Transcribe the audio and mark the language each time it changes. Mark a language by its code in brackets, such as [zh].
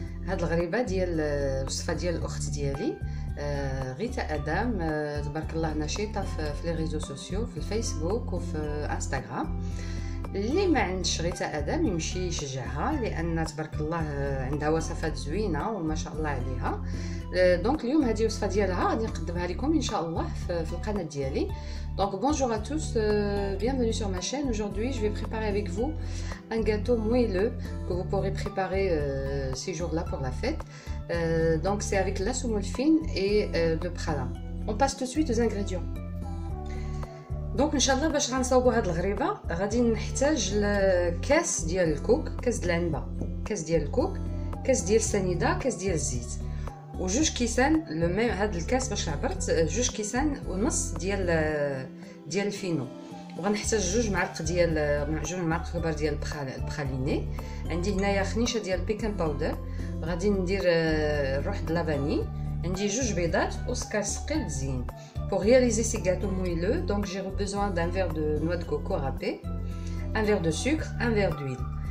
[ar] هاد الغريبة ديال الوصفة ديال الاخت ديالي غيتا ادم، تبارك الله نشيطة في لي ريزو سوسيو، في الفيسبوك وفي انستغرام. اللي ما عندش غيتا ادم يمشي يشجعها، لان تبارك الله عندها وصفات زوينه وما شاء الله عليها. دونك اليوم هذه وصفه ديالها غادي نقدمها لكم ان شاء الله في القناه ديالي. [fr] Donc bonjour à tous, bienvenue sur ma chaîne. Aujourd'hui je vais préparer avec vous un gâteau moelleux que vous pourrez préparer ces jours-là pour la fête. Donc c'est avec la semoule fine et de pralin. On passe tout de suite aux ingrédients. [ar] دونك ان شاء الله باش غنصاوبوا هاد الغريبه غادي نحتاج كاس ديال الكوك، كاس ديال العنبه، كاس ديال الكوك، كاس ديال السنيده، كاس ديال الزيت، وجوج كيسان لو ميم. هاد الكاس باش عبرت جوج كيسان ونص ديال الفينو، وغنحتاج جوج معالق كبار ديال البخاليني. عندي هنايا خنيشه ديال البيكان باودر، غادي ندير الروح د لافاني، عندي جوج بيضات وسكر ثقيل مزيان. [fr] Pour réaliser ces gâteaux moelleux, donc j'ai besoin d'un verre de noix de coco râpée, un verre de sucre, un verre d'huile.